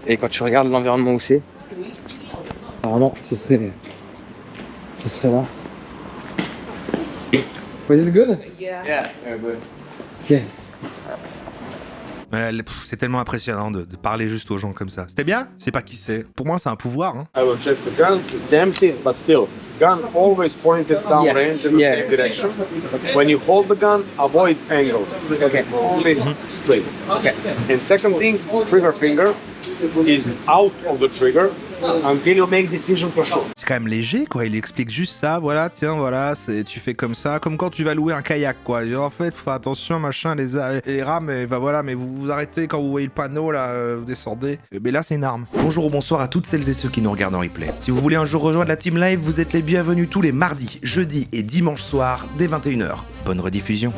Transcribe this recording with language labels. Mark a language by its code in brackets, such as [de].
[fr] Et quand tu regardes l'environnement où c'est, apparemment, ce serait là. [en] Was it good? Yeah, good. Ok. [fr] C'est tellement impressionnant de parler juste aux gens comme ça. C'était bien? C'est pas qui c'est. Pour moi, c'est un pouvoir. Hein. [en] I will check the gun. It's empty, but still, gun always pointed downrange in the same direction. When you hold the gun, avoid angles. Okay. Only straight. Okay. And second thing, trigger finger is out of the trigger until you make decision for sure. [fr] C'est quand même léger, quoi. Il explique juste ça. Voilà, tiens, voilà, tu fais comme ça. Comme quand tu vas louer un kayak, quoi. Et en fait, faut faire attention, machin, les rames, et bah voilà, mais vous arrêtez quand vous voyez le panneau, là, vous descendez. Mais là, c'est une arme. Bonjour ou bonsoir à toutes celles et ceux qui nous regardent en replay. Si vous voulez un jour rejoindre la Team Live, vous êtes les bienvenus tous les mardis, jeudis et dimanches soirs dès 21h. Bonne rediffusion.